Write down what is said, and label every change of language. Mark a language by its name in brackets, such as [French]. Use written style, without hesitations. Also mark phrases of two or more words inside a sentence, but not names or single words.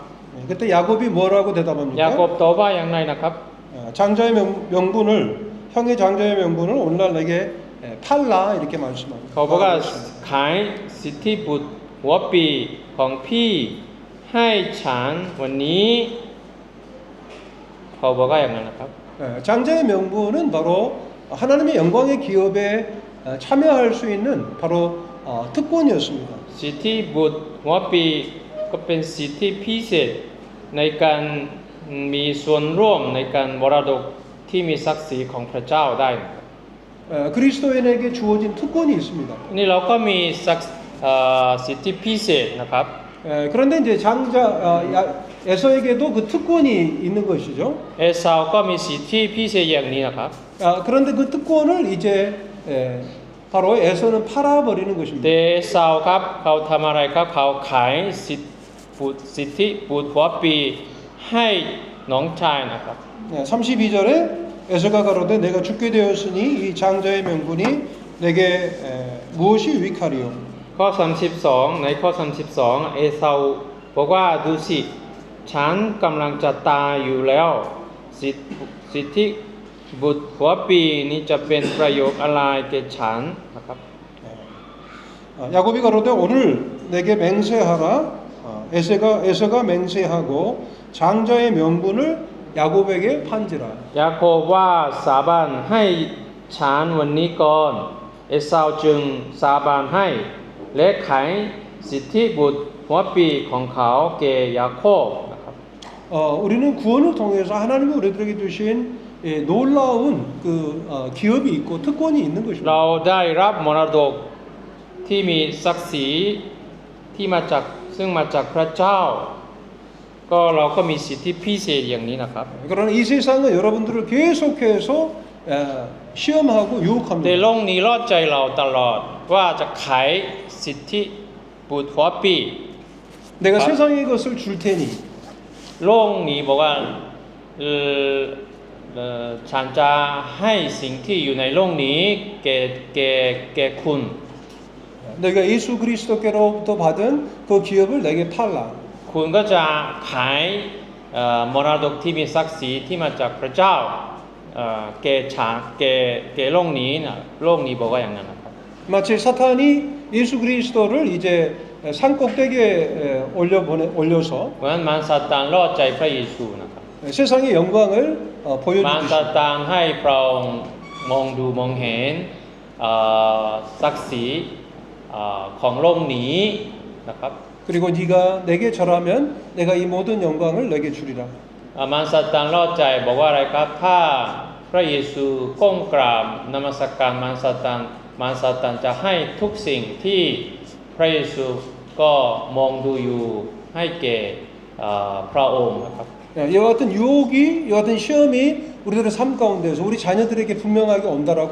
[Korean] 그때 야곱이 뭐라고 [Thai] ยา [Korean] 대답합니까? [Thai] โคบตอบว่าอย่างไรนะครับ [Korean] 장자의 명분을 형의 장자의 명분을 오늘날 내게 팔라 이렇게 말씀합니다. [Thai] เขาบอกว่าขายสิทธิบุตรหัวปีของพี่ให้ฉันวันนี้เขาบอกว่าอย่างนั้นนะครับ [Korean] 장자의 명분은 바로 하나님의 영광의 기업에 참여할 수 있는 바로 특권이었습니다. [Thai] สิทธิบุตรหัวปีก็เป็นสิทธิพิเศษในการมีส่วนร่วมในการมรดกที่มีศักดิ์ศรีของพระเจ้าได้นะครับ [Korean] 그리스도인에게 주어진 특권이 있습니다. [Thai] นี่เราก็มีสิทธิพิเศษนะครับ [Korean] 그런데 이제 장자 에서에게도 그 특권이 있는 것이죠. [Thai] เอสาวก็มีสิทธิพิเศษอย่างนี้นะครับ [Korean] 그런데 그 특권을 이제 바로 에서는 팔아버리는 [Thai] แต่ [Korean] 것입니다. [Thai] เอสาวครับเขาทำอะไรครับเขาขายสิทธิบุตรหัวปีให้น้องชายนะครับ [Korean] 32절에 에서가 가로되 내가 죽게 되었으니 이 장자의 명분이 내게 무엇이 유익하리요? [Thai] ข้อ32ในข้อ32เอสาวบอกว่าดูสิฉันกำลังจะตายอยู่แล้วสิทธิบุตรหัวปีนี้จะเป็นประโยชน์อะไรแก่ฉันนะครับ [Korean] 야곱이 가로되 오늘 내게 맹세하라. 에서가 맹세하고 장자의 명분을 야곱에게 판지라. [Thai] ยาโคบว่าสาบานให้ฉันวันนี้ก่อนเอสาวจึงสาบานให้และขายสิทธิบุตรหัวปีของเขาแก่ยาโคบนะครับ [Korean] 우리는 구원을 통해서 하나님이 우리들에게 주신 놀라운 그 기업이 있고 특권이 있는 [Thai] เรา [Korean] 것입니다. [Thai] ได้รับมรดกที่มีศักดิ์ศรีที่มาจากซึ่งมาจากพระเจ้า ก็เราก็มีสิทธิพิเศษอย่างนี้นะครับ [Korean] 그러나 이 세상은 여러분들을 계속해서 시험하고 [Thai] แต่ [Korean] 유혹합니다. [Thai] โลกนี้รอดใจเราตลอดว่าจะขายสิทธิบุตรหัวปี [Korean] 내가 세상의 것을 줄 테니 [Thai] โลกนี้บอกว่าฉันจะให้สิ่งที่อยู่ในโลกนี้แก่คุณ [Korean] 너희가 예수 그리스도께로부터 받은 그 기업을 내게 팔라. [Thai] คุณก็จะขายมรดกที่มีศักดิ์ศรีที่มาจากพระเจ้าแก่โลกนี้นะโลกนี้บอกว่าอย่างนั้นนะครับ [Korean] 마치 사탄이 예수 그리스도를 이제 산 꼭대기에 올려서 [Thai] เพราะฉะนั้นมารซาตานรอดใจพระเยซูนะครับ [Korean] 세상의 영광을 [Thai] มารซา [Korean] 보여주듯이 [Thai] ตานให้พระองค์มองดูมองเห็นศักดิ์ศรีของโลกนี้นะครับ [Korean] 그리고 네가 내게 절하면 내가 이 모든 영광을 내게 주리라. [Thai] มารซาตานรอดใจบอกว่าอะไรครับถ้าพระเยซูก้มกราบนมัสการมารซาตานจะให้ทุกสิ่งที่พระเยซูก็มองดูอยู่ให้แก่พระองค์นะครับ [Korean] 이와 같은 유혹이 이와 같은 시험이 우리들의 삶 가운데서 우리 자녀들에게 분명하게 온다라고